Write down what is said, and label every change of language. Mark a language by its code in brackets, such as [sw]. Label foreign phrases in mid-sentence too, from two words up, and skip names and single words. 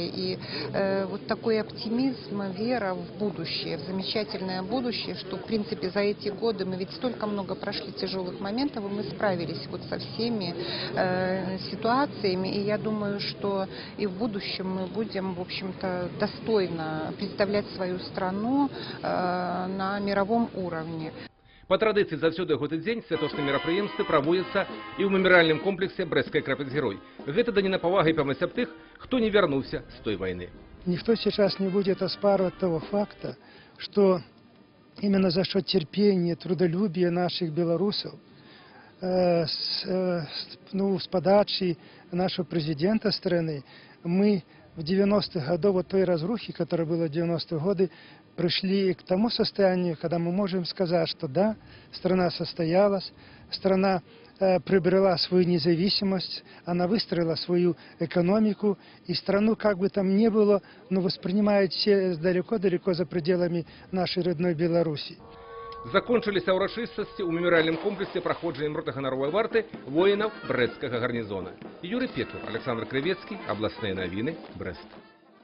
[ru] И вот такой оптимизм, вера в будущее, в замечательное будущее, что в принципе за эти годы мы ведь столько много прошли тяжелых моментов, и мы справились вот со всеми ситуациями. И я думаю, что и в будущем мы будем, в общем-то, достойно представлять свою страну на мировом уровне. [be] Па традыцыі заўсёды гэты дзень святочныя мерапрыемствы праводзяцца і ў мемарыяльным комплексе Брэсцкая крапаць-герой. Гэта даніна павагі і памяць аб тых, хто не вярнуўся з той войны. [ru] Никто сейчас не будет оспаривать того факта, что именно за счет терпения, трудолюбия наших белорусов, с подачи нашего президента страны, мы в 90-х годах, вот той разрухи, которая была в 90-е годы, пришли к тому состоянию, когда мы можем сказать, что да, страна состоялась, страна приобрела свою независимость, она выстроила свою экономику, и страну, как бы там ни было, но воспринимают все далеко-далеко за пределами нашей родной Беларуси. [be] Закончыліся ўрачыстасці ў мемарыяльным комплексе праходжаннем ротаганаровай варты воінаў брэсцкага гарнізона. Юрый Печвар, Александр Крывецкі, абласныя навіны, Брэст.